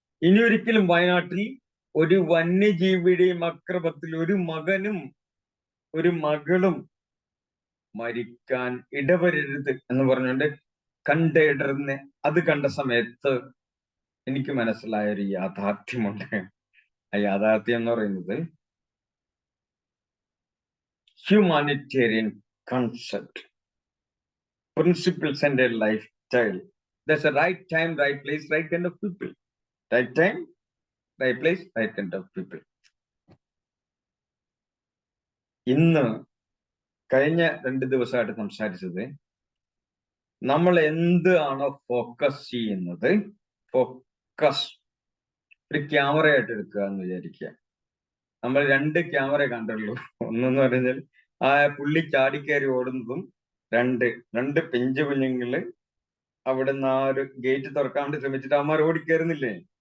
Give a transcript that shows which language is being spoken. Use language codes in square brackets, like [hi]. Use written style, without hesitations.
[ml] ഇനി ഒരിക്കലും വയനാട്ടിൽ ഒരു വന്യജീവിയുടെയും അക്രമത്തിൽ ഒരു മകനും ഒരു മകളും മരിക്കാൻ ഇടവരരുത് എന്ന് പറഞ്ഞുകൊണ്ട് കണ്ടിടർന്ന് അത് കണ്ട സമയത്ത് എനിക്ക് മനസ്സിലായ ഒരു യാഥാർത്ഥ്യമുണ്ട്. ആ യാഥാർത്ഥ്യം എന്ന് പറയുന്നത് [en] Humanitarian concept, principles and a life style. There's a right time, right place, right kind of people. Right time, right place, right kind of people. [ml] ഇന്ന് കഴിഞ്ഞ 2 ദിവസമായിട്ട് സംസാരിച്ചത്, നമ്മൾ എന്താണ് ഫോക്കസ് ചെയ്യുന്നത്. ഫോക്കസ് ഒരു ക്യാമറയായിട്ട് എടുക്കുക എന്ന് വിചാരിക്കുക. നമ്മൾ 2 ക്യാമറ കണ്ടുള്ളൂ. ഒന്നെന്ന് പറഞ്ഞാൽ ആ പുള്ളി ചാടിക്കയറി ഓടുന്നതും, രണ്ട് പിഞ്ചു കുഞ്ഞുങ്ങള് അവിടുന്ന് ആ ഒരു ഗേറ്റ് തുറക്കാൻ വേണ്ടി ശ്രമിച്ചിട്ട് അവന്മാർ ഓടിക്കയറുന്നില്ലേ.